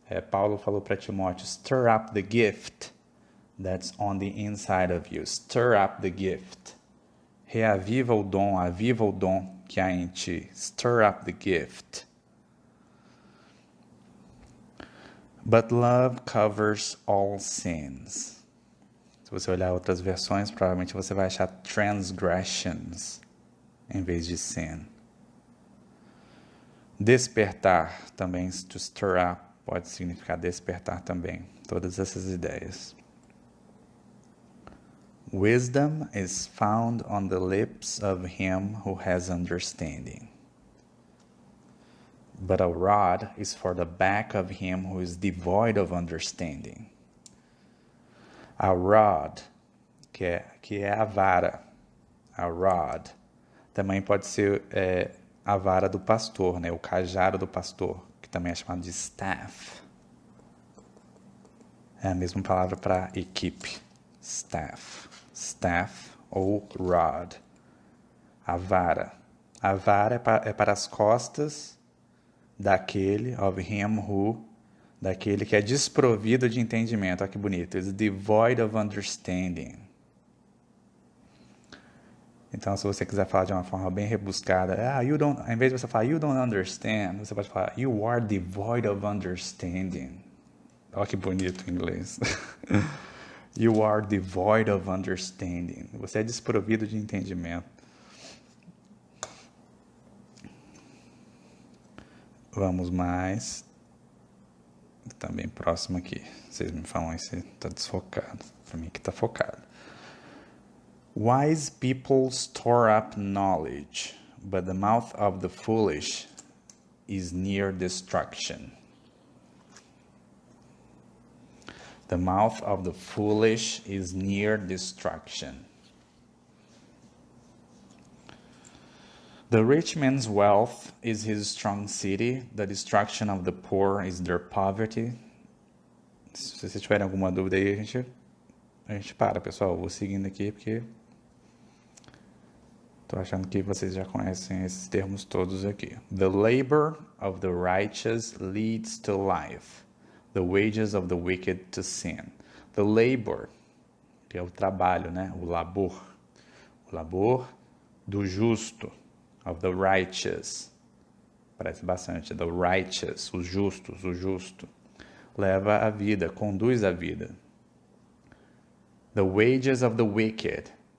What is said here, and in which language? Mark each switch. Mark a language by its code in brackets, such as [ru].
[pt] Paulo falou para Timóteo, [en] stir up the gift that's on the inside of you. Stir up the gift. [pt] Reaviva o dom, aviva o dom que há em ti. [en] Stir up the gift. But love covers all sins. [pt] Se você olhar outras versões, provavelmente você vai achar transgressions em vez de sin. Despertar também, [en] to stir up, [pt] pode significar despertar também. Todas essas ideias. [en] Wisdom is found on the lips of him who has understanding. But a rod is for the back of him who is devoid of understanding. [pt] A rod, que é a vara. A rod. Também pode ser a vara do pastor, né? O cajado do pastor, que também é chamado de staff. É a mesma palavra para equipe. Staff. Staff ou rod. A vara. A vara é para as costas daquele, [en] of him who, [pt] daquele que é desprovido de entendimento. Olha que bonito. [en] Is devoid of understanding. [pt] Então, se você quiser falar de uma forma bem rebuscada, em vez de você falar [en] you don't understand, [pt] você pode falar [en] you are devoid of understanding. [pt] Olha que bonito em inglês. [en] You are devoid of understanding. [pt] Você é desprovido de entendimento. Vamos mais. Também próximo aqui. Vocês me falam aí se está desfocado. Para mim que está focado. [en] Wise people store up knowledge, but the mouth of the foolish is near destruction. The mouth of the foolish is near destruction. The rich man's wealth is his strong city. The destruction of the poor is their poverty. [pt] Se vocês tiverem alguma dúvida aí, a gente para, pessoal. Vou seguindo aqui porque estou achando que vocês já conhecem esses termos todos aqui. [en] The labor of the righteous leads to life. The wages of the wicked to sin. [pt] The labor, que é o trabalho, né? O labor. O labor do justo. [en] Of the righteous. [pt] Parece bastante. [en] The righteous, [pt] os justos, o justo. Leva a vida, conduz a vida. [en] The wages of the wicked.